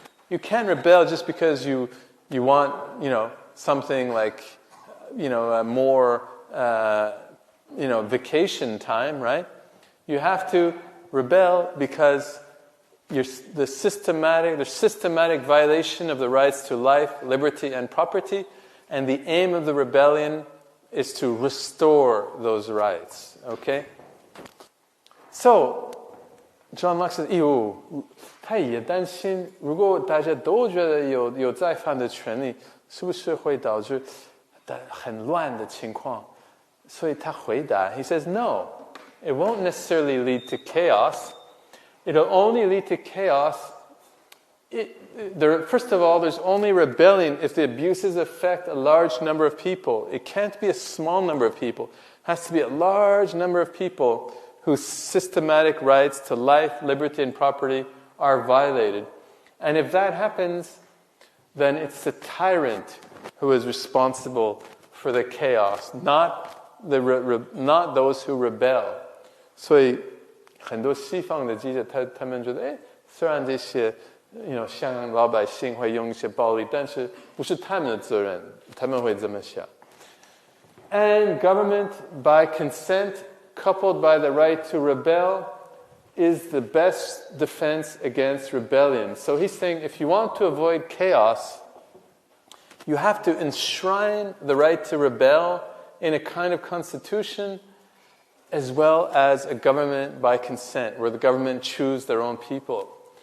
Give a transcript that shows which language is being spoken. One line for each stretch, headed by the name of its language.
English: You can't rebel just because you want, something like, more, vacation time, right? You have to rebel because there's systematic violation of the rights to life, liberty, and property. And the aim of the rebellion is to restore those rights. Okay? So, John Locke says,
Chinese: 他也担心，如果大家都觉得有再犯的权利，是不是会导致很乱的情况？所以他回答
English: he says, no, it won't necessarily lead to chaos. It'll only lead to chaos. First of all, there's only rebellion if the abuses affect a large number of people. It can't be a small number of people. It has to be a large number of people whose systematic rights to life, liberty, and property are violated. And if that happens, then it's the tyrant who is responsible for the chaos, not those who rebel.
Chinese: 所以很多西方的记者他们觉得，虽然这些香港老百姓会用一些暴力，但是不是他们的责任，他们会这么想。
English: And government, by consent, coupled by the right to rebel, is the best defense against rebellion. So he's saying, if you want to avoid chaos, you have to enshrine the right to rebel in a kind of constitution, as well as a government by consent, where the government choose their own people.